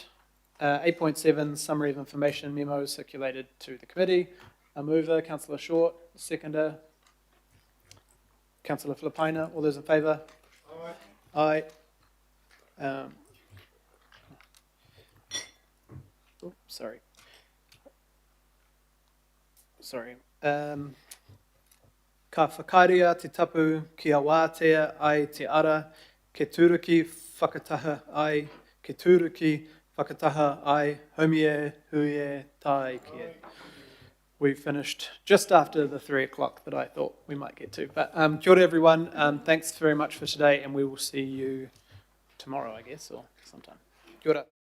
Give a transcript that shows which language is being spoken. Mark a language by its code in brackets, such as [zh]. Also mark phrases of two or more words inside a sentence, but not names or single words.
[en] 8.7, summary of information memo circulated to the committee. A mover, Councillor Short. Seconder, Councillor Filipaina. All those in favour? Aye. Sorry. [mi] Ka whakaria te tapu ki a wātea ai te ara, ke tūruki whakataha ai, ke tūruki whakataha ai, homie huie tai kia. [en] We finished just after the 3 o'clock that I thought we might get to. But [mi] kia ora [en] everyone, thanks very much for today, and we will see you tomorrow, I guess, or sometime. [mi] Kia ora.